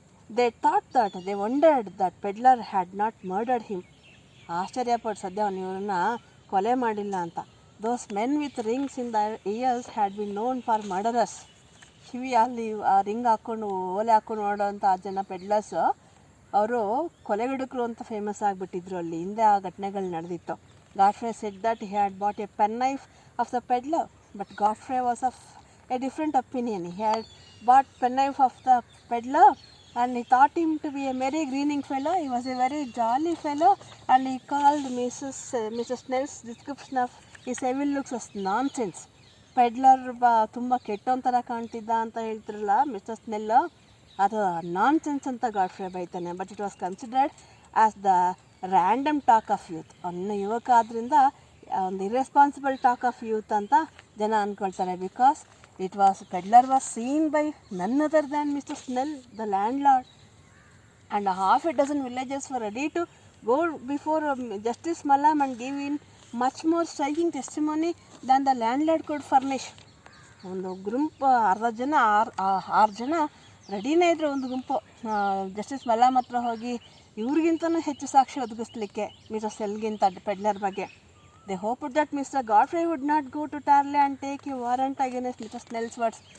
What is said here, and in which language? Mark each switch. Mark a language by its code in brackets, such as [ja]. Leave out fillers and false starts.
[en] They wondered that peddler had not murdered him. [kn] ಆಶ್ಚರ್ಯಪಟ್ಟು ಸದ್ಯ ಅವನು ಇವ್ರನ್ನ ಕೊಲೆ ಮಾಡಿಲ್ಲ ಅಂತ. [en] Those men with rings in the ears had been known for murderous. [kn] ಕಿವಿಯಲ್ಲಿ ರಿಂಗ್ ಹಾಕ್ಕೊಂಡು ಓಲೆ ಹಾಕ್ಕೊಂಡು ನೋಡೋಂಥ ಆ ಜನ ಪೆಡ್ಲರ್ಸ್ ಅವರು ಕೊಲೆಗಡುಕರು ಅಂತ ಫೇಮಸ್ ಆಗಿಬಿಟ್ಟಿದ್ರು. ಅಲ್ಲಿ ಹಿಂದೆ ಆ ಘಟನೆಗಳು ನಡೆದಿತ್ತು. [en] Godfrey said that he had bought a penknife of the peddler, but Godfrey was of a different opinion. He had bought penknife of the peddler and he thought him to be a merry grinning fellow. He was a very jolly fellow, and he called Mrs. Snell's description of his evil looks as nonsense. [kn] Peddler ತುಂಬ ಕೆಟ್ಟೋನ್ ಥರ ಕಾಣ್ತಿದ್ದ ಅಂತ ಹೇಳ್ತಿರಲ್ಲ mister ಸ್ನೆಲ್, ಅದು nonsense ಅಂತ Godfrey ಬೈತಾನೆ. [en] But it was considered as the random talk of youth. [kn] ಅವನ್ನ ಯುವಕ ಆದ್ದರಿಂದ ಒಂದು [en] irresponsible talk of youth [kn] ಅಂತ ಜನ ಅಂದ್ಕೊಳ್ತಾರೆ. [en] Because peddler was seen by none other than Mr. Snell, the landlord, and half a dozen villagers were ready to go before Justice Mallam and give in much more striking testimony than the landlord could furnish. [kn] ಒಂದು ಗುಂಪು ಅರ್ಧ ಜನ ಆರು ಜನ ರೆಡಿನೇ ಇದ್ರು. ಒಂದು ಗುಂಪು justice ಮಲ್ಲಾಮ್ ಹತ್ರ ಹೋಗಿ ಇವ್ರಿಗಿಂತನೂ ಹೆಚ್ಚು ಸಾಕ್ಷಿ ಒದಗಿಸ್ಲಿಕ್ಕೆ ಮಿಸ್ಟರ್ ಸ್ನೆಲ್ಗಿಂತ ಪೆಡ್ಲರ್ ಬಗ್ಗೆ. [en] They hoped that Mr. Godfrey would not go to Tarley and take a warrant against Mr. Snell's words.